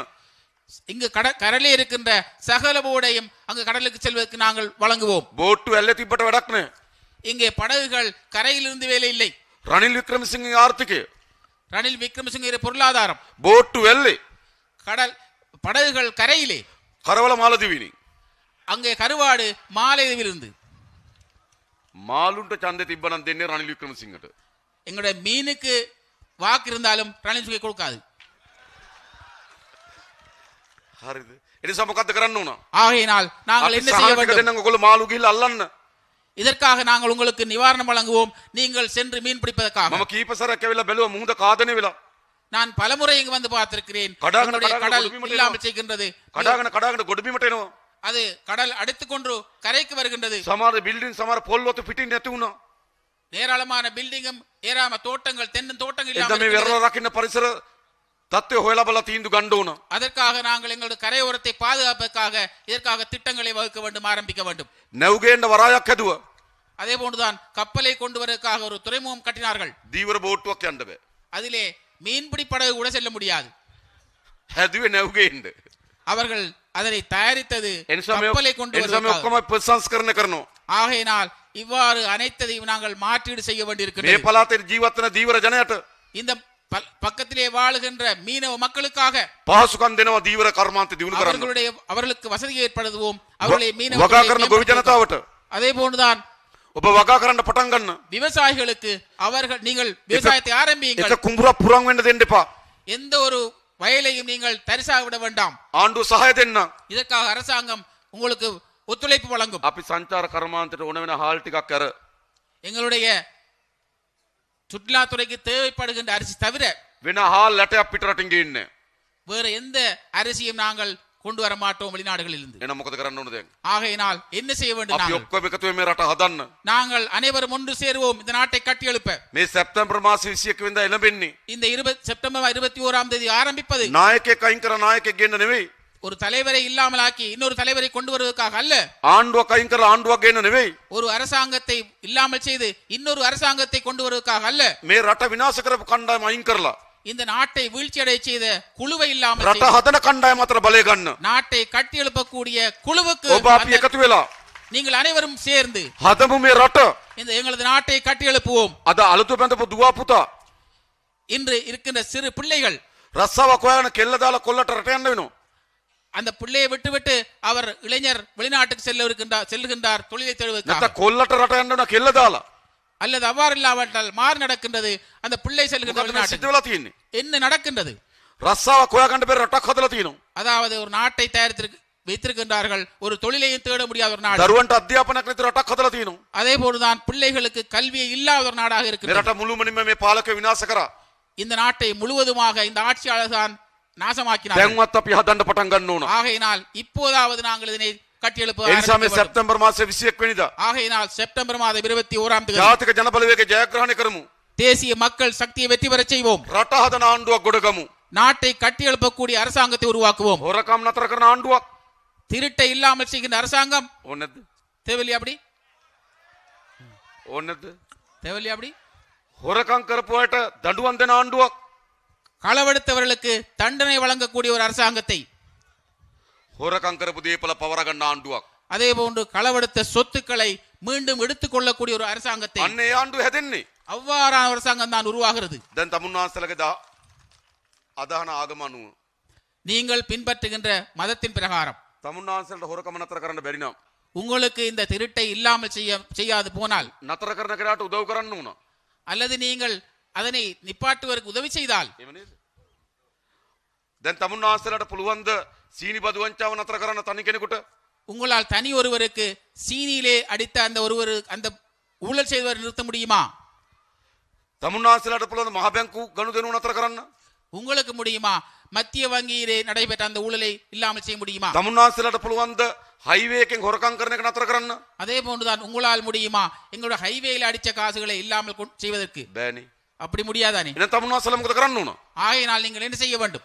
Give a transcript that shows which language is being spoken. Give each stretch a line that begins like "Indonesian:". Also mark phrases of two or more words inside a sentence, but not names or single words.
Tamil: இங்கு கடலே இருக்கின்ற சகல போடையும் அங்கு கடலுக்கு செல்வதற்கு நாங்கள் வழங்குவோம்.
Sinhala: බෝට්ටු ඇල්ලේ තිබ්බට වැඩක් නැහැ.
Tamil: இங்கே படகுகள் கரையிலிருந்து வேலை இல்லை.
Sinhala: රනිල් වික්‍රමසිංහගේ ආර්ථිකය
Tamil: ரணில் விக்ரமசிங்க பொருளாதாரம்
Sinhala: බෝට්ටු ඇල්ලේ
Tamil: படகுகள் கரையிலே
Sinhala: කරවල මාලදිවිනි.
Tamil: அங்கே கருவாடு மாலையிலிருந்து
Sinhala: මාළුන්ට ඡන්දෙ තිබ්බනම් දෙන්නේ රනිල් වික්‍රමසිංහට.
Tamil: எங்களுடைய மீனுக்கு வாக்கு இருந்தாலும் ரணில் சுகை கொடுக்காது.
Sinhala: හරිද? ඒ නිසා මොකද්ද කරන්න ඕන?
Tamil: ஆகையினால் நாங்கள் என்ன செய்ய வேண்டும்?
Sinhala: දෙන්නங்க ඔයගොල්ලෝ මාළු ගිහිල්ලා අල්ලන්න.
Tamil: இதற்காக நாங்கள் உங்களுக்கு நிவாரணம் வழங்குவோம். நீங்கள் சென்று மீன் பிடிப்பதற்காக.
Sinhala: මම කීප සැරයක් ඇවිල්ලා බැලුවා මුහුද කාදනේ වෙලා.
Tamil: நான் பலமுறை இங்கு வந்து பார்த்திருக்கிறேன்.
Sinhala: கடாகன
Tamil: கடல் இல்லாமல் செய்கின்றது.
Sinhala: කඩාගෙන ගොඩබිමට එනවා.
Tamil: அது கடல் அடித்துக்கொண்டு கரைக்கு வருகின்றது.
Sinhala: සමහර බිල්ඩින් සමහර පොල්වත පිටින් නැති වුණා.
Tamil: ஏராளமான பில்டிங்கும் ஏராளமான தோட்டங்கள் தென்னும் தோட்டங்கள்
Sinhala: එතන
Tamil: இல்லாமல்
Sinhala: මේ වෙරළ
Tamil: இருக்கிறது.
Sinhala: රකින්න පරිසර தත්ත්වය හොයලා බලලා තීන්දුව ගන්න ඕන.
Tamil: அதற்காக நாங்கள் எங்களுடைய கரையோரத்தை பாதுகாப்பதற்காக இதற்காக திட்டங்களை வகுக்க வேண்டும், ஆரம்பிக்க வேண்டும்.
Sinhala: නැව්ගේන්න වරායක් හැදුවා.
Tamil: அதே போன்றுதான் கப்பலை கொண்டு வருவதற்காக ஒரு துறைமுகம் கட்டினார்கள்.
Sinhala: දීවර බෝට්ටුවක් යන්න බෑ.
Tamil: அதிலே மீன்பிடி படகு கூட செல்ல முடியாது.
Sinhala: හැදුවේ නැව්ගේන්න.
Tamil: அவர்கள் அதனை தயாரித்தது
Sinhala: එනිසා
Tamil: கப்பலை கொண்டு
Sinhala: මේ
Tamil: வருவதற்காக.
Sinhala: ඔක්කොම ප්‍රසංස්කරණය කරනවා.
Tamil: ஆகையினால் இவ்வாறு அனைத்தையும் நாங்கள் மாற்றீடு செய்ய
Sinhala: මේ
Tamil: வேண்டியிருக்கிறது.
Sinhala: පළාතේ ජීවත් වෙන දීවර ජනයට
Tamil: இந்த பக்கத்திலே வாழுகின்ற மீனவ மக்களுக்காக
Sinhala: පහසුකම් දෙනවා දීවර කර්මාන්ත දිනු කරන්න.
Tamil: அவர்களுக்கு வசதி ஏற்படுத்துவோம். அவர்களை மீனவ
Sinhala: වගා කරන ගොවි ජනතාවට
Tamil: அதே போன்றுதான்
Sinhala: ඔබ වගා කරන්න පටන් ගන්න.
Tamil: விவசாயிகளுக்கு நீங்கள் விவசாயத்தை ஆரம்பியுங்கள்.
Sinhala: එක කුඹුරක් පුරන් වෙන්න දෙන්න එපා.
Tamil: எந்த ஒரு வயலையும் நீங்கள் தரிசாக விட வேண்டாம்.
Sinhala: ආණ්ඩුව සහාය දෙන්න.
Tamil: இதற்காக அரசாங்கம் உங்களுக்கு ஒத்துழைப்பு வழங்கும்.
Sinhala: අපි සංචාර කර්මාන්තයට ඕන වෙන හාල් ටිකක් අර
Tamil: எங்களுடைய சுற்றுலாத்துறைக்கு தேவைப்படுகின்ற அரிசி தவிர
Sinhala: වෙන හාල් ලැටයක් පිටරටින් ගේන්නේ.
Tamil: வேற எந்த அரிசியும் நாங்கள் கொண்டு வர மாட்டோம் வெளிநாடுகளில் இருந்து.
Sinhala: එහෙනම් මොකද කරන්න ඕන දැන්?
Tamil: ஆகையினால் என்ன செய்ய வேண்டும்?
Sinhala: අපි
Tamil: நாங்கள்
Sinhala: ඔක්කොම එකතු වෙ මේ රට හදන්න.
Tamil: நாங்கள் அனைவரும் ஒன்று சேருவோம் இந்த நாட்டை கட்டி எழுப்ப.
Sinhala: මේ සැප්තැම්බර් මාසේ 21 වෙනිදා එළඹෙන්නේ.
Tamil: இந்த செப்டம்பர் 21ஆம் தேதி ஆரம்பிப்பது
Sinhala: නායකයෙක් අයින් කර නායකයෙක් ගෙන්න නෙවෙයි.
Tamil: ஒரு தலைவரை இல்லாமல் ஆக்கி இன்னொரு தலைவரை கொண்டு வருவதற்காக அல்ல.
Sinhala: ආණ්ඩුවක් අයින් කරලා ආණ්ඩුවක් ගෙන්න නෙවෙයි.
Tamil: ஒரு அரசாங்கத்தை இல்லாமல் செய்து இன்னொரு அரசாங்கத்தை கொண்டு வருவதற்காக அல்ல.
Sinhala: මේ රට විනාශ කරපු කණ්ඩායම අයින් කරලා
Tamil: இந்த நாட்டை வீழ்ச்சியடைய செய்த குழுவை இல்லாமல்
Sinhala: රට හදන කණ්ඩායම අතර බලය ගන්න.
Tamil: நாட்டை கட்டி எழுப்பக்கூடிய குழுவுக்கு
Sinhala: ඔබ අපි එකතු වෙලා
Tamil: நீங்கள் அனைவரும் சேர்ந்து
Sinhala: හදමු මේ රට.
Tamil: இந்த எங்களது நாட்டை கட்டி எழுப்புவோம்.
Sinhala: අද අලුත බඳපු දුවා පුතා
Tamil: இன்று இருக்கின்ற சிறு பிள்ளைகள்
Sinhala: රස්සාවක් හොයන කෙල්ල දාලා කොල්ලට රට යන්න වෙනවා.
Tamil: அந்த பிள்ளையை விட்டுவிட்டு அவர் இளைஞர் வெளிநாட்டுக்கு செல்லுகின்றார் தொழிலை தேடுவதற்காக.
Sinhala: නැත්නම් කොල්ලට රට යන්න වෙනවා කෙල්ල දාලා.
Tamil: அல்லது அவ்வாறு இல்லாவிட்டால் மாறு நடக்கின்றது. அந்த பிள்ளை செல்கின்ற
Sinhala: මොකද මේ සිද්ධ
Tamil: வெளிநாட்டுக்கு
Sinhala: වෙලා තියෙන්නේ?
Tamil: என்ன நடக்கின்றது?
Sinhala: රස්සාවක් හොයාගන්න බැරි රටක් හදලා තියෙනවා.
Tamil: அதாவது ஒரு நாட்டை வைத்திருக்கின்றார்கள், ஒரு தொழிலையும் தேட முடியாத ஒரு நாடு.
Sinhala: දරුවන්ට අධ්‍යාපනයක් නැති රටක් හදලා තියෙනවා.
Tamil: அதே போலதான் பிள்ளைகளுக்கு கல்வியை இல்லாத ஒரு நாடாக
Sinhala: මේ
Tamil: இருக்கிறது.
Sinhala: රට මුළුමනින්ම මේ පාලකය විනාශ කරා.
Tamil: இந்த நாட்டை முழுவதுமாக இந்த ஆட்சியாளர் தான் நாசமாக்கினார்.
Sinhala: දැන්වත් අපි හදන්න පටන් ගන්න ඕන.
Tamil: ஆகையினால் இப்போதாவது நாங்கள் இதனை கட்டியெழுப்ப
Sinhala: ඒ නිසා මේ
Tamil: ஆரம்பிக்க வேண்டும்.
Sinhala: සැප්තැම්බර් මාසේ 21 වෙනිදා
Tamil: ஆகையினால் செப்டம்பர் மாதம் 21ஆம் தேதி
Sinhala: ජාතික ජනබලවේගය ජයග්‍රහණය කරමු.
Tamil: தேசிய மக்கள் சக்தியை வெற்றி பெறச் செய்வோம்.
Sinhala: රට හදන ආණ්ඩුවක් ගොඩගමු.
Tamil: நாட்டை கட்டியெழுப்பக்கூடிய அரசாங்கத்தை உருவாக்குவோம்.
Sinhala: හොරකම් නතර කරන ආණ්ඩුවක්
Tamil: திருட்டை இல்லாமல் செய்கின்ற அரசாங்கம்
Sinhala: ඕනේ නැද්ද?
Tamil: தேவையில்லையா? அப்படி
Sinhala: ඕනේ නැද්ද?
Tamil: தேவையில்லையா? அப்படி
Sinhala: හොරකම් කරපු අයට දඬුවම් දෙන ආණ්ඩුවක්
Tamil: களவெடுத்தவர்களுக்கு தண்டனை வழங்கக்கூடிய ஒரு அரசாங்கத்தை,
Sinhala: හොරකම් කරපු දේපල පවර ගන්න ආණ්ඩුවක්.
Tamil: அதே போன்று களவெடுத்த சொத்துக்களை மீண்டும் எடுத்துக் கொள்ளக்கூடிய ஒரு அரசாங்கத்தை,
Sinhala: අන්න ඒ ආණ්ඩුව හැදෙන්නේ.
Tamil: அவ்வாறான அரசாங்கம் தான் உருவாகிறது.
Sinhala: දැන් තමුන්වහන්සේලගේ අදහන ආගම අනුව
Tamil: நீங்கள் பின்பற்றுகின்ற மதத்தின் பிரகாரம்
Sinhala: තමුන්නාන්සලට හොරකම නතර කරන්න බැරි නම්
Tamil: உங்களுக்கு இந்த திருட்டை இல்லாமல் செய்யாது போனால்
Sinhala: නතර කරන කෙනාට උදව් කරන්න ඕන.
Tamil: அல்லது நீங்கள் அதனை நிப்பாட்டுவதற்கு உதவி செய்தால்
Sinhala: එහෙම නේද? දැන් තමුන්නාන්සලට පුළුවන් ද සීනි බදු වංචාව නතර කරන්න තනි කෙනෙකුට?
Tamil: உங்களால் தனி ஒருவருக்கு சீனியிலே அடித்த அந்த ஊழல் செய்தவர் நிறுத்த முடியுமா?
Sinhala: තමුන්නාන්සලට පුළුවන් මහ බැංකු ගනුදෙනු නතර කරන්න?
Tamil: உங்களுக்கு முடியுமா? மத்திய வங்கியிலே நடைபெற்ற அந்த ஊழலை இல்லாமல் செய்ய முடியுமா?
Sinhala: තමුන්නාන්සලට පුළුවන් ද හයිවේ එකෙන් හොරකම් කරන එක නතර කරන්න?
Tamil: அதே போன்றுதான் உங்களால் முடியுமா எங்களுடைய ஹைவேல அடிச்ச காசுகளை இல்லாமல் செய்வதற்கு?
Sinhala: බෑනේ.
Tamil: அப்படி முடியாதானே?
Sinhala: එහෙනම් තමුන්නාන්සල මොකද කරන්න ඕන?
Tamil: ஆகையினால் நீங்கள் என்ன செய்ய வேண்டும்?